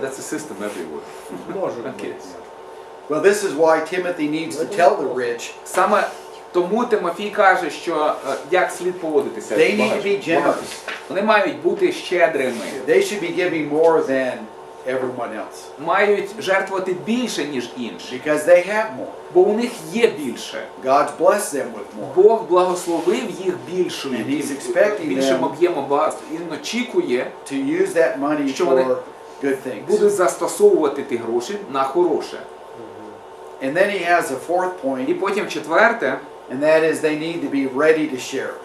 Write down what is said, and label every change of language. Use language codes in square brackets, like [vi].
[en] That's a system everywhere. [ru] Может [en] Okay. [ru] быть. [en] Well, this is why Timothy needs to tell the rich [uk] Саме тому Тимофій каже, що як слід поводитися. [en] they need to be generous. [uk] Вони мають бути щедрими, [en] They should be giving more than everyone else [uk] мають жертвувати більше, ніж інші, [en] because they have more. [uk] бо у них є більше. [en] God's blessed them with more. [uk] Бог благословив їх більшою, [en] And he's expecting [uk] більшим [en] them [uk] об'ємом багатства. І він очікує, [en] to use that money [uk] що вони [en] for good things. [uk] будуть застосовувати ті гроші на хороше. [en] And then he has a fourth [uk] І [en] point, [uk] потім четверте, [en] and that is they need to be ready to share.